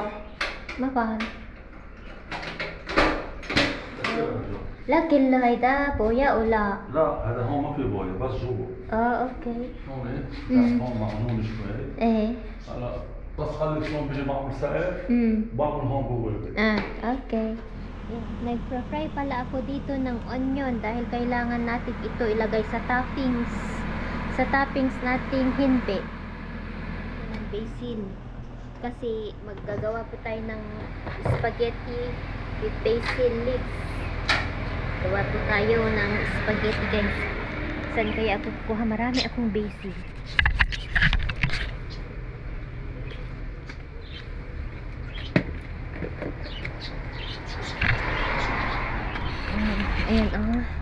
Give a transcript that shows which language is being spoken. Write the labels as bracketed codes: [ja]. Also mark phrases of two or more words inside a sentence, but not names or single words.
[ar] ما بعرف. لكن هيدا بويا ولا؟ لا هذا هون ما في بويا بس جوا. اوكي. هون ايه؟ مم. هون معمول شوي. ايه. هلا بس خلي شلون بيجي معمول سقف. بعمل هون جوا البيت. [tl] Okay. Nagfra-fry pala ako dito ng onion dahil kailangan natin ito ilagay sa toppings. Sa toppings nating hinbe. Ng basil. Kasi maggagawa po tayo ng [en] spaghetti with basil leaves. [tl] Gawa po tayo ng [en] spaghetti guys. [tl] Saan kaya ako kukuha? Marami akong basil. Ayan, oh.